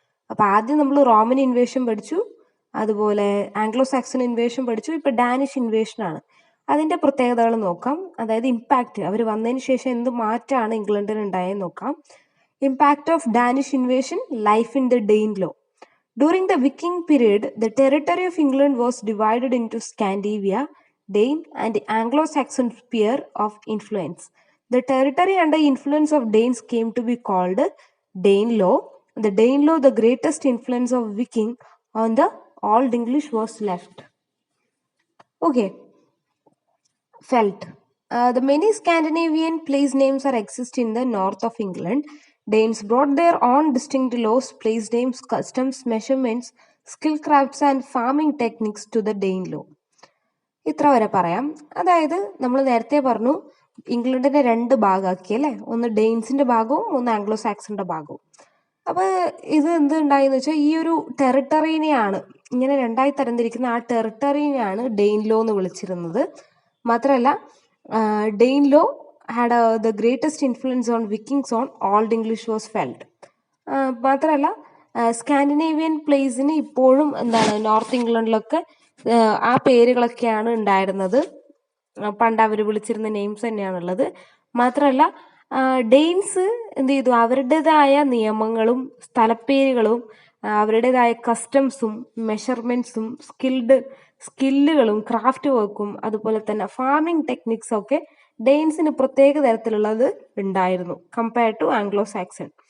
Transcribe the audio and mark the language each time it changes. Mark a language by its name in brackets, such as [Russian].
[Malayalam] അപ്പൊ ആദ്യം നമ്മൾ റോമൻ ഇൻവേഷൻ പഠിച്ചു, അതുപോലെ ആംഗ്ലോ സാക്സൺ ഇൻവേഷൻ പഠിച്ചു. ഇപ്പൊ ഡാനിഷ് ഇൻവേഷൻ ആണ്. അതിന്റെ പ്രത്യേകതകൾ നോക്കാം. അതായത് ഇമ്പാക്റ്റ്, അവർ വന്നതിന് ശേഷം എന്ത് മാറ്റമാണ് ഇംഗ്ലണ്ടിൽ ഉണ്ടായെന്ന് നോക്കാം. [English] Impact of Danish invasion, life in the Danelaw. During the Viking period, the territory of England was divided into Scandinavia, Dane, and Anglo-Saxon sphere of influence. The territory under influence of Danes came to be called Danelaw. The Danelaw, the greatest influence of Viking on the Old English was left. Okay. Felt. The many Scandinavian place names are exist in the north of England. Danes brought their own distinct laws, place names, customs, measurements, skill crafts and farming techniques to the Danelaw. [Malayalam] ഇത്ര വരെ പറയാം. അതായത് നമ്മൾ നേരത്തെ പറഞ്ഞു ഇംഗ്ലണ്ടിനെ 2 ഭാഗമാക്കി അല്ലേ, ഒന്ന് ഡെയിൻസിന്റെ ഭാഗവും ഒന്ന് ആംഗ്ലോ സാക്സന്റെ ഭാഗവും. അപ്പൊ ഇത് എന്ത് ഉണ്ടായെന്ന് വെച്ചാൽ ഈ ഒരു ടെറിട്ടറിനെയാണ് ഇങ്ങനെ 2ആയി തരംതിരിക്കുന്ന ആ ടെറിട്ടറിനെയാണ് ഡെയിൻലോ എന്ന് വിളിച്ചിരുന്നത്. മാത്രമല്ല [English] Danelaw had the greatest influence on Vikings on Old English was felt. [Malayalam] മാത്രമല്ല സ്കാൻഡിനേവിയൻ പ്ലേസിന് ഇപ്പോഴും എന്താണ് നോർത്ത് ഇംഗ്ലണ്ടിലൊക്കെ ആ പേരുകളൊക്കെയാണ് ഉണ്ടായിരുന്നത്. പണ്ട് അവർ വിളിച്ചിരുന്ന നെയിംസ് തന്നെയാണുള്ളത്. മാത്രമല്ല ഡെയിൻസ് എന്ത് ചെയ്തു? അവരുടേതായ നിയമങ്ങളും സ്ഥലപ്പേരുകളും അവരുടേതായ കസ്റ്റംസും മെഷർമെന്റ്സും സ്കില്ലുകളും ക്രാഫ്റ്റ് വർക്കും അതുപോലെ തന്നെ ഫാമിംഗ് ടെക്നിക്സും ഒക്കെ ഡെയിൻസിന് പ്രത്യേക തരത്തിലുള്ളത് ഉണ്ടായിരുന്നു [English] compare to [Malayalam] ആംഗ്ലോ സാക്സൺ.